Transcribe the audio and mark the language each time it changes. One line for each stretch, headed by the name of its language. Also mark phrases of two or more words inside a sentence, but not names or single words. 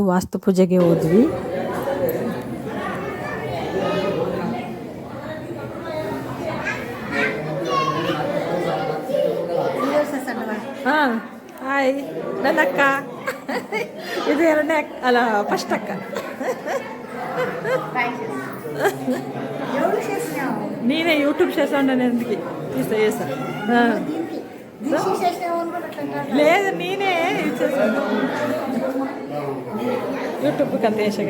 Kannada: ವಾಸ್ತು ಪೂಜೆಗೆ ಹೋದ್ವಿ. ಹಾಂ, ಹಾಯ್ ನನ್ನ ಅಕ್ಕ. ಇದು ಎರಡನೇ ಅಕ್ಕ, ಅಲ್ಲ ಫಸ್ಟ್ ಅಕ್ಕ.
Telugu: నేనే యూట్యూబ్ చేసాను ఎందుకు తీసేసా. లేదు, నేనే ఇచ్చేసాను యూట్యూబ్కి అంత వేసాగా.